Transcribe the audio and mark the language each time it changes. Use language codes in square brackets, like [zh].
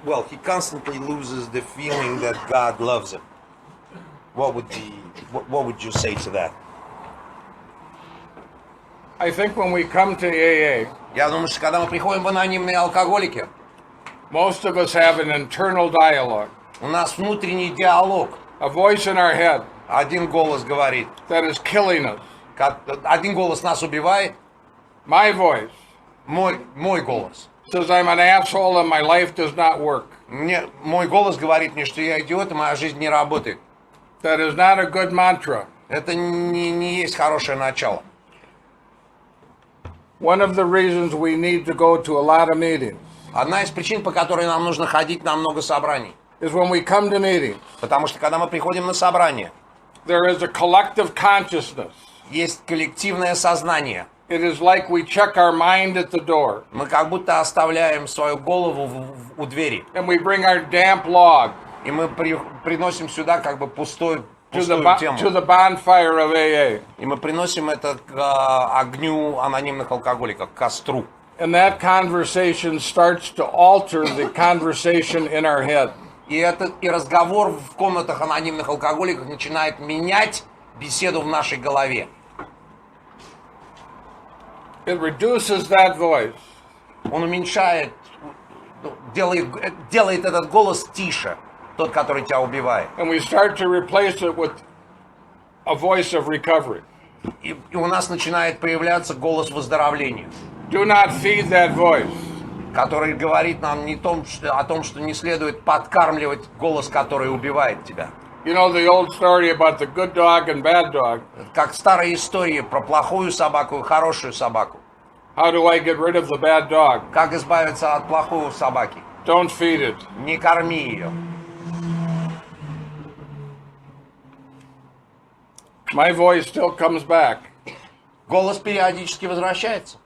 [en] He constantly loses the feeling that God loves him. What would you say to that? I think when we come to AA, [ru] Я думаю, что когда мы приходим в анонимные алкоголики, [en] most of us have an internal dialogue, [ru] у нас внутренний диалог. [en] a voice in our head [ru] Один голос говорит, [en] that is killing us. [ru] один голос нас убивает, [en] My voice [ru] мой голос. [en] says I'm an asshole and my life does not work. [ru] Мой голос говорит мне, что я идиот, и моя жизнь не работает. [en] That is not a good mantra. [ru] Это не есть хорошее начало. [en] One of the reasons we need to go to a lot of meetings [ru] Одна из причин, по которой нам нужно ходить на много собраний, [en] is when we come to meetings, [ru] потому что когда мы приходим на собрание, [en] there is a collective consciousness. [ru] есть коллективное сознание. [en] It is like we check our mind at the door [ru] Мы как будто оставляем свою голову у двери. [en] and we bring our damp log [ru] И мы приносим сюда как бы пустую [en] to [ru] тему. [en] the bonfire of AA. [ru] И мы приносим это к огню анонимных алкоголиков, к костру. [en] And that conversation starts to alter the conversation in our head. [ru] И разговор в комнатах анонимных алкоголиков начинает менять беседу в нашей голове. [en] It reduces that voice. [ru] Он уменьшает, делает этот голос тише, тот, который тебя убивает. [en] And we start to replace it with a voice of recovery. [ru] И у нас начинает появляться голос выздоровления, [en] Do not feed that voice. [ru] который говорит нам о том, что не следует подкармливать голос, который убивает тебя. [en] You know the old story about the good dog and bad dog. [ru] Как старая история про плохую собаку и хорошую собаку. [en] How do I get rid of the bad dog? [ru] Как избавиться от плохой собаки? [en] Don't feed it. [ru] Не корми ее. [en] My voice still comes back. [ru] Голос периодически возвращается.